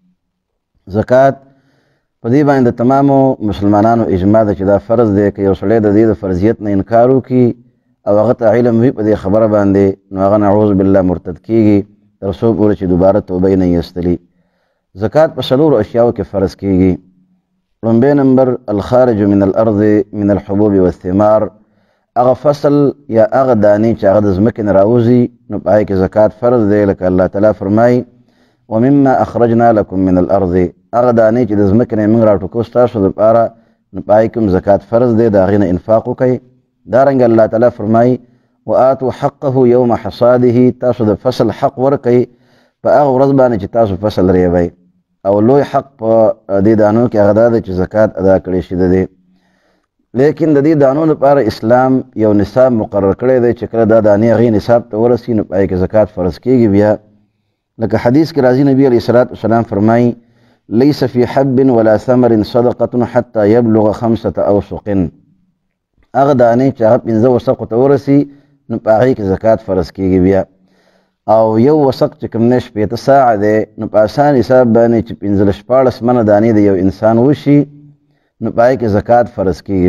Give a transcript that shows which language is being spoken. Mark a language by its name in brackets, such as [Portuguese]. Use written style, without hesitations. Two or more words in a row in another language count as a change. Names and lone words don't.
[Pashto] زکات په دې باندې د تمامو مسلمانانو اجماع ده چې دا فرض دی. که یو سړی د دې د فرضیت نه انکار وکړي او هغه ته علم وي په دې خبره باندې، نو هغه [Arabic] نعوذ بالله [Pashto] مرتد کیږي تر څو پورې چې دوباره توبه یې نه ایستلي. زکات په څلورو اشیاو کې فرض کیږي. لومبی نمبر [Arabic] الخارج من الارض من الحبوب والثمار، [Pashto] هغه فصل یا هغه دانې چې هغه د ځمکې نه راوځي نو په هغې کې زکات فرض دی، لکه الله تعالی فرمایي [Arabic] ومما اخرجنا لکم من الارض، [Pashto] هغه دانې چې د ځمکې نه موږ راټوکو ستاسو دپاره نو په هغې کې هم زکات فرض دی، د هغې نه انفاق وکئ. دارنګه الله تعالی فرمایي [Arabic] وآتوا حقه یوم حصاده، [Pashto] تاسو د فصل حق ورکئ په هغه ورځ باندې چې تاسو فصل ریبئ. او لوی حق په دې دانو کې هغه دا دی چې زکات ادا کړی شي د دې. لیکن د دې دانو لپاره اسلام یو نصاب مقرر کړی دی چې کله دا دانې هغې نصاب ته ورسي نو په هغې کې زکات فرض کېږي. بیا لکه حدیث کې راځي نبي [Arabic] علیه الصلاة والسلام [Pashto] فرمایي [Arabic] لیس فی حب ولا ثمر صدقة حتی یبلغ 5 اوسق، [Pashto] هغه دانې چې هغه 5 وسقو ته ورسي نو په هغې کې زکات فرض کېږي. بیا او یو وسق چې کوم نه 8 ساعه دی نو په اسان حساب باندې چې 15-14 منه دانې د یو انسان وشي نو په هغې کې زکات فرض کېږي.